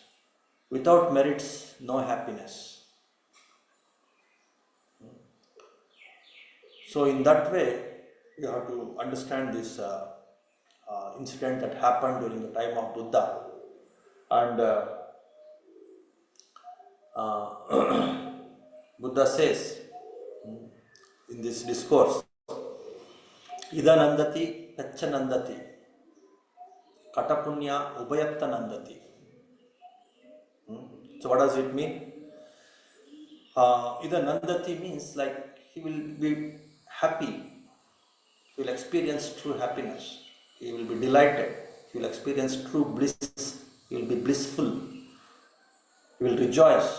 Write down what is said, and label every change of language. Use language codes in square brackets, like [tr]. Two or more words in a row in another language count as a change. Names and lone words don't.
[en] Without merits, no happiness. So in that way, you have to understand this incident that happened during the time of Buddha. And Buddha says in this discourse, [pi] Ida nandati, Pecha nandati, Katapunya ubayatta nandati. [en] So what does it mean? [pi] Ida nandati [en] means like he will be happy, he will experience true happiness, he will be delighted, he will experience true bliss, he will be blissful, he will rejoice.